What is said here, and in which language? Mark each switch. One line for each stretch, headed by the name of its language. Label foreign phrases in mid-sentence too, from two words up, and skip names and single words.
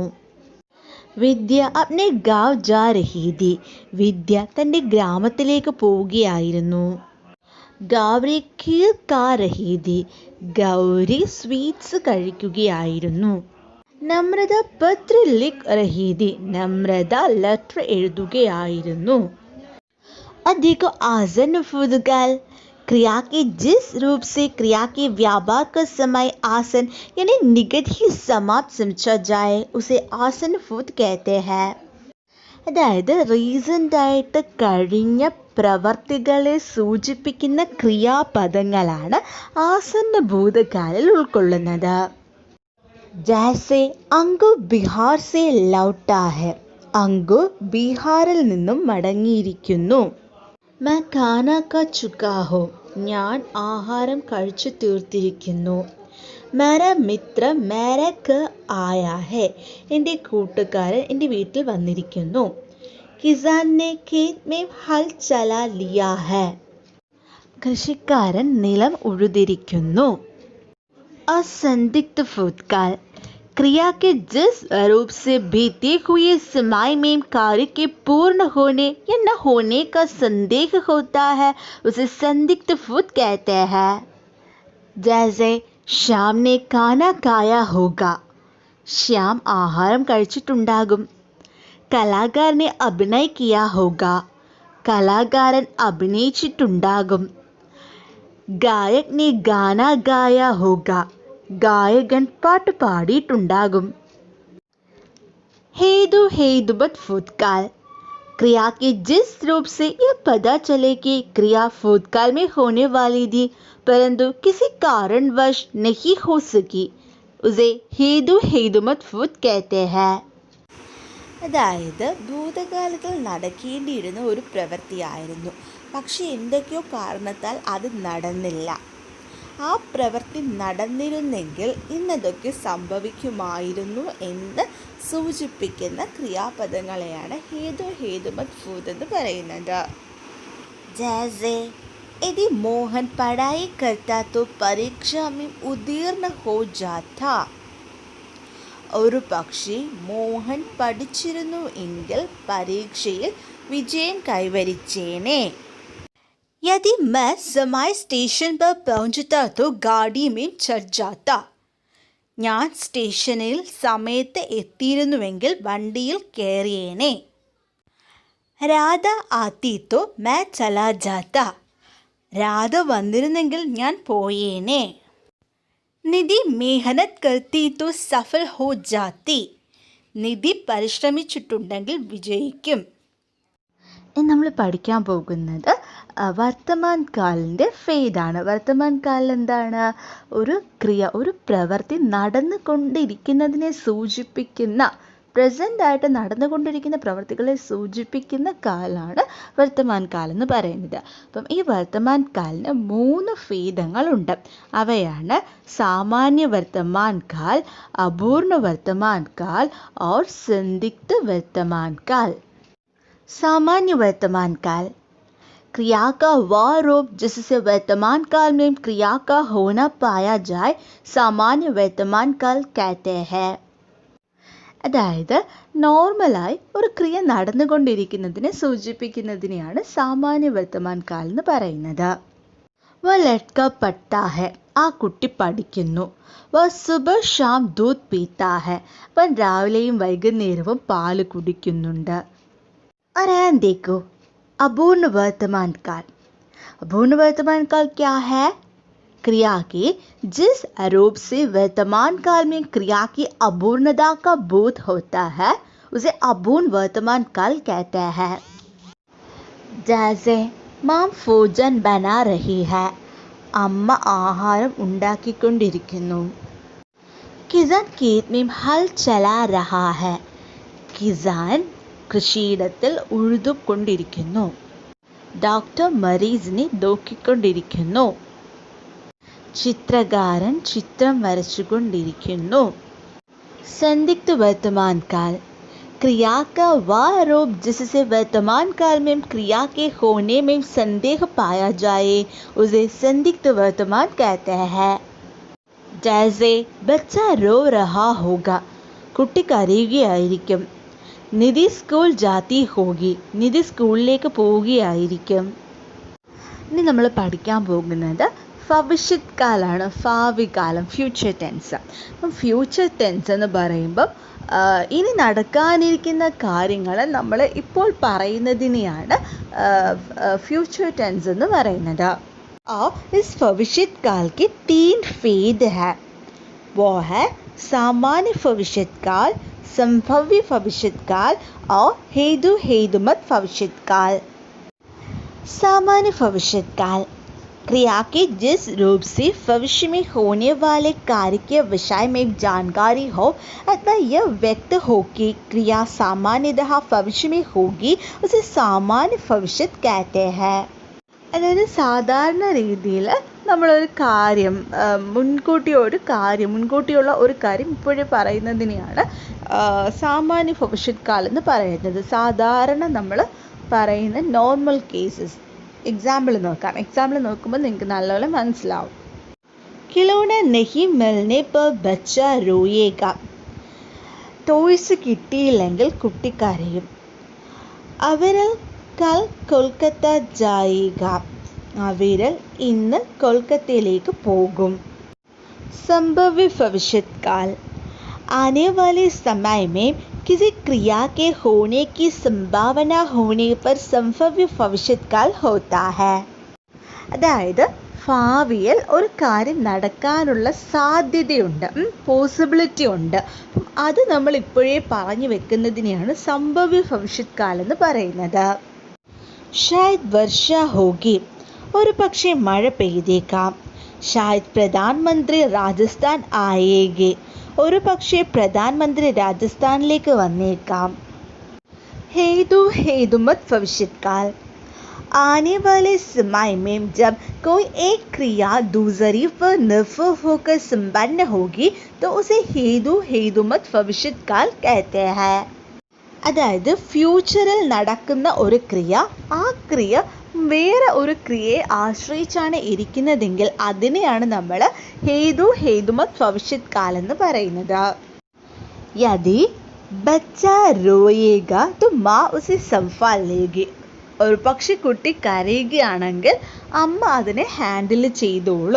Hindi: विद्या अपने गाँव जा रही थी,
Malayalam: വിദ്യ തൻ്റെ ഗ്രാമത്തിലേക്ക് പോവുകയായിരുന്നു.
Hindi: गौरी खीर खा रही थी,
Malayalam: ഗൗരി സ്വീറ്റ്സ് കഴിക്കുകയായിരുന്നു.
Hindi: नम्रता पत्र लिख रही थी,
Malayalam: നമ്രത ലെറ്റർ എഴുതുകയായിരുന്നു.
Hindi: अधिक आसन भूतकाल, क्रिया के जिस रूप से क्रिया के व्यापार का समय आसन यानी निकट ही समाप्त समझा जाए उसे आसन भूत कहते हैं.
Malayalam: അതായത് റീസെൻ്റായിട്ട് കഴിഞ്ഞ പ്രവർത്തികളെ സൂചിപ്പിക്കുന്ന ക്രിയാപദങ്ങളാണ് ആസന്ന ഭൂതകാലിൽ ഉൾക്കൊള്ളുന്നത്.
Hindi: जैसे अंकु बिहार से लौटा है,
Malayalam: അങ്കു ബീഹാറിൽ നിന്നും മടങ്ങിയിരിക്കുന്നു.
Hindi: मैं खाना खा चुका हूँ,
Malayalam: ഞാൻ ആഹാരം കഴിച്ചു തീർത്തിരിക്കുന്നു.
Hindi: मेरा मित्र मेरे घर आया है,
Malayalam: എൻ്റെ കൂട്ടുകാരൻ എൻ്റെ വീട്ടിൽ വന്നിരിക്കുന്നു.
Hindi: किसान ने खेत में हल चला लिया है,
Malayalam: കൃഷിക്കാരൻ നിലം ഉഴുതിരിക്കുന്നു.
Hindi: असंदिग्ध भूतकाल, क्रिया के जिस रूप से बीते हुए समय में कार्य के पूर्ण होने या न होने का संदेह होता है उसे संदिग्ध भूत कहते हैं. जैसे श्याम ने खाना खाया होगा.
Malayalam: ശ്യാം ആഹാരം കഴിച്ചിട്ടുണ്ടാകും.
Hindi: कलाकार ने अभिनय किया होगा.
Malayalam: കലാകാരൻ അഭിനയിച്ചിട്ടുണ്ടാകും.
Hindi: गायक ने गाना गाया होगा.
Malayalam: ഗായകൻ പാട്ട് പാടിയിട്ടുണ്ടാകും.
Hindi: हेतु हेतुबत भूतकाल. क्रिया के जिस रूप से यह पता चले कि क्रिया भूतकाल में होने वाली थी परंतु किसी कारणवश नहीं हो सकी, उसे हेतु हेतुमत भूत कहते हैं.
Malayalam: അതായത് ഭൂതകാലത്തിൽ നടക്കേണ്ടിയിരുന്ന ഒരു പ്രവൃത്തിയായിരുന്നു, പക്ഷെ എന്തൊക്കെയോ കാരണത്താൽ അത് നടന്നില്ല. ആ പ്രവൃത്തി നടന്നിരുന്നെങ്കിൽ ഇന്നതൊക്കെ സംഭവിക്കുമായിരുന്നു എന്ന് സൂചിപ്പിക്കുന്ന ക്രിയാപദങ്ങളെയാണ് ഹേതു ഹേതുമത് ഭൂത് എന്ന് പറയുന്നത്.
Hindi: ജൈസെ यदि मोहन पढ़ाई करता तो परीक्षा में उत्तीर्ण हो जाता.
Malayalam: ഒരു പക്ഷേ മോഹൻ പഠിച്ചിരുന്നു എങ്കിൽ പരീക്ഷയിൽ വിജയം കൈവരിച്ചേനെ.
Hindi: यदि मैं समय स्टेशन पर पहुंचता तो गाड़ी में चढ़ जाता.
Malayalam: ഞാൻ സ്റ്റേഷനിൽ സമയത്ത് എത്തിയിരുന്നുവെങ്കിൽ വണ്ടിയിൽ കയറിയേനെ.
Hindi: राधा आती तो मैं चला जाता.
Malayalam: രാധ വന്നിരുന്നെങ്കിൽ ഞാൻ പോയേനെ.
Hindi: निधि मेहनत करती तो सफल हो जाती.
Malayalam: നിധി പരിശ്രമിച്ചിട്ടുണ്ടെങ്കിൽ വിജയിക്കും. നമ്മൾ പഠിക്കാൻ പോകുന്നത് വർത്തമാൻ കാലിൻ്റെ ഫേദാണ്. വർത്തമാൻ കാലിൽ എന്താണ്? ഒരു ക്രിയ, ഒരു പ്രവൃത്തി നടന്നുകൊണ്ടിരിക്കുന്നതിനെ സൂചിപ്പിക്കുന്ന, പ്രസൻ്റ് ആയിട്ട് നടന്നുകൊണ്ടിരിക്കുന്ന പ്രവൃത്തികളെ സൂചിപ്പിക്കുന്ന കാലാണ് വർത്തമാൻ കാലം എന്ന് പറയുന്നത്. അപ്പം ഈ വർത്തമാൻ കാലിന് 3 ഫേദങ്ങളുണ്ട്. അവയാണ് സാമാന്യ വർത്തമാൻ കാൽ, അപൂർണ വർത്തമാൻ കാൽ
Hindi: और संदिग्ध वर्तमान काल. सामान्य वर्तमान काल क्रिया का वह रूप जिससे वर्तमान काल में क्रिया का होना पाया जाए सामान्य वर्तमान काल कहते हैं.
Malayalam: അതായത് നോർമലായി ഒരു ക്രിയ നടന്നുകൊണ്ടിരിക്കുന്നതിനെ സൂചിപ്പിക്കുന്നതിനെയാണ് സാമാന്യ വർത്തമാൻ കാൽ എന്ന് പറയുന്നത്.
Hindi: वह लड़का पढ़ता है.
Malayalam: ആ കുട്ടി പഠിക്കുന്നു.
Hindi: वह सुबह शाम दूध पीता है.
Malayalam: അവൻ രാവിലെയും വൈകുന്നേരവും പാല് കുടിക്കുന്നുണ്ട്.
Hindi: और देखो अपूर्ण वर्तमान काल. अपूर्ण वर्तमान काल क्या है? क्रिया के जिस आरोप से वर्तमान काल में क्रिया की अपूर्णता का बोध होता है उसे अपूर्ण वर्तमान काल कहते हैं. जैसे माँ भोजन बना रही है.
Malayalam: अम्मा आहाരം ഉണ്ടാക്കിക്കൊണ്ടിരിക്കുന്നു.
Hindi: किसान खेत में हल चला रहा है.
Malayalam: किसान കൃഷിയിടത്തിൽ ഉഴുതുകൊണ്ടിരിക്കുന്നു. ഡോക്ടർ മരീസിനെ നോക്കിക്കൊണ്ടിരിക്കുന്നു. ചിത്രകാരൻ ചിത്രം വരച്ചുകൊണ്ടിരിക്കുന്നു.
Hindi: संदिग्ध वर्तमान काल क्रिया का वह रूप जिससे वर्तमान काल में क्रिया के होने में संदेह पाया जाए उसे संदिग्ध वर्तमान कहते हैं. जैसे बच्चा रो रहा होगा.
Malayalam: കുട്ടി കരയുകയായിരിക്കും.
Hindi: निधि स्कूल जाती होगी.
Malayalam: നിധി സ്കൂളിലേക്ക് പോവുകയായിരിക്കും. ഇനി നമ്മൾ പഠിക്കാൻ പോകുന്നത് ഭവിഷ്യത് കാലാണ്, ഭാവി കാലം,
English: future tense.
Malayalam: അപ്പം
English: future tense
Malayalam: എന്ന് പറയുമ്പം ഇനി നടക്കാനിരിക്കുന്ന കാര്യങ്ങൾ നമ്മൾ ഇപ്പോൾ പറയുന്നതിനെയാണ്
English: future tense
Malayalam: എന്ന് പറയുന്നത്.
Hindi: और इस भविष्यत काल के 3 भेद है. वो है सामान्य भविष्यत काल, संभाव्य भविष्यत काल और हेतु हेतुमत भविष्यत काल. सामान्य भविष्यत काल क्रिया के जिस रूप से भविष्य में होने वाले कार्य के विषय में जानकारी हो अथवा यह व्यक्त हो कि क्रिया सामान्यतः भविष्य में होगी उसे सामान्य भविष्यत कहते हैं.
Malayalam: അതായത് സാധാരണ രീതിയിൽ നമ്മളൊരു കാര്യം മുൻകൂട്ടിയുള്ള ഒരു കാര്യം ഇപ്പോഴേ പറയുന്നതിനെയാണ് സാമാന്യ ഭവിഷ്യത് കാലം എന്ന് പറയുന്നത്. സാധാരണ നമ്മൾ പറയുന്ന
English: normal cases.
Malayalam: എക്സാമ്പിൾ നോക്കാം. എക്സാമ്പിൾ നോക്കുമ്പോൾ നിങ്ങൾക്ക് നല്ലപോലെ മനസ്സിലാവും.
Hindi: खिलौना नहीं मिलने पर बच्चा रोएगा.
Malayalam: ടോയ്സ് കിട്ടിയില്ലെങ്കിൽ കുട്ടി കരയും.
Hindi: अवरल कल कोलकाता जाएगा.
Malayalam: അവരൽ ഇന്ന് കൊൽക്കത്തയിലേക്ക് പോകും.
Hindi: संभाव्य भविष्यत काल, आने वाले समय में किसी क्रिया के होने की संभावना होने पर संभाव्य भविष्यत काल होता है.
Malayalam: അതായത് ഭാവിയിൽ ഒരു കാര്യം നടക്കാനുള്ള സാധ്യതയുണ്ട്, പോസിബിലിറ്റി ഉണ്ട്. അത് നമ്മൾ ഇപ്പോഴേ പറഞ്ഞു വെക്കുന്നതിനെയാണ് സംഭവ്യ ഭവിഷ്യത് കാലം എന്ന് പറയുന്നത്.
Hindi: शायद वर्षा होगी,
Malayalam: ഒരു പക്ഷേ മഴ പെയ്തേക്കാം.
Hindi: शायद प्रधानमंत्री राजस्थान आएँगे,
Malayalam: ഒരു പക്ഷേ പ്രധാനമന്ത്രി രാജസ്ഥാനിലേക്ക് വന്നേക്കാം.
Hindi: हेतु हेतुमत भविष्यत काल, आने वाले समय में जब कोई एक क्रिया दूसरी पर निर्भर होकर संपन्न होगी तो उसे हेतु हेतुमत भविष्यत काल कहते हैं.
Malayalam: അതായത് ഫ്യൂച്ചറിൽ നടക്കുന്ന ഒരു ക്രിയ, ആ ക്രിയ വേറെ ഒരു ക്രിയയെ ആശ്രയിച്ചാണ് ഇരിക്കുന്നതെങ്കിൽ അതിനെയാണ് നമ്മൾ ഹേതു ഹേതുമത് ഭവിഷ്യത് കാലം എന്ന് പറയുന്നത്.
Hindi: यदि बच्चा रोएगा तो माँ उसे संभाल लेगी,
Malayalam: ഒരു പക്ഷെ കുട്ടി കരയുകയാണെങ്കിൽ അമ്മ അതിനെ ഹാൻഡിൽ ചെയ്തോളും.